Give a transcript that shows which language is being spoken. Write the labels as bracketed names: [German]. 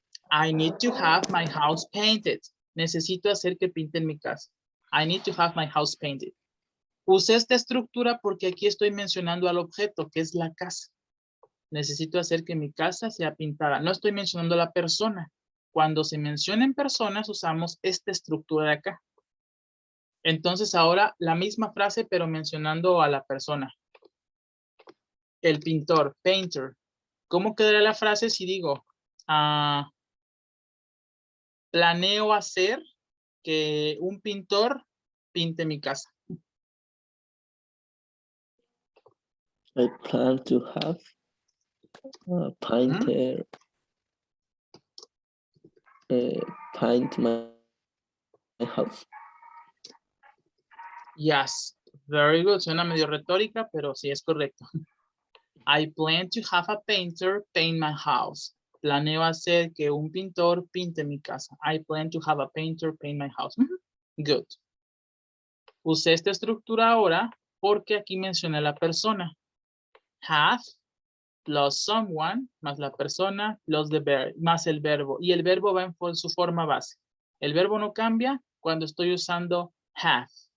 [English] I need to have my house painted. [Spanish] Necesito hacer que pinten mi casa. [English] I need to have my house painted. [Spanish] Usé esta estructura porque aquí estoy mencionando al objeto, que es la casa. necesito hacer que mi casa sea pintada. No estoy mencionando a la persona. Cuando se mencionan personas, usamos esta estructura de acá. Entonces ahora la misma frase, pero mencionando a la persona. El pintor, painter. ¿Cómo quedaría la frase si digo, planeo hacer que un pintor pinte mi casa? [English] I plan to have a painter paint my house. Yes, very good. [Spanish] Suena medio retórica, pero sí es correcto. [English] I plan to have a painter paint my house. [Spanish] Planeo hacer que un pintor pinte mi casa. [English] I plan to have a painter paint my house. Good. [Spanish] Usé esta estructura ahora porque aquí mencioné la persona. [English] Have plus someone [Spanish] más la persona [English] plus the verb [Spanish] más el verbo. Y el verbo va en su forma base. El verbo no cambia cuando estoy usando have.